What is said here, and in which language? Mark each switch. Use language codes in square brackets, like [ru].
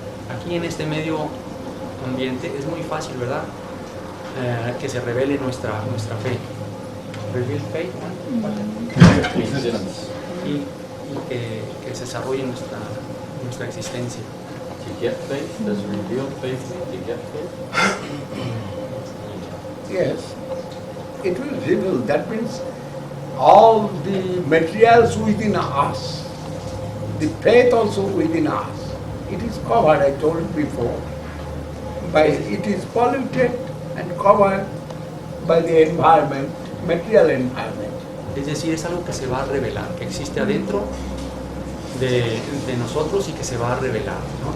[es] Aquí en este medio ambiente es muy fácil, ¿verdad? Que se revele nuestra fe. [en] Reveal faith, [es] ¿no? [en] Existence. [es] Y que se desarrolle nuestra existencia. [en] To get faith, does reveal faith mean to get faith? Yes, it will reveal. That means all the materials within us, the faith also within us. It is covered, I told you before, it is polluted and covered by the environment, material environment. [es] Es decir, es algo que se va a revelar, que existe adentro de nosotros y que se va a revelar, ¿no?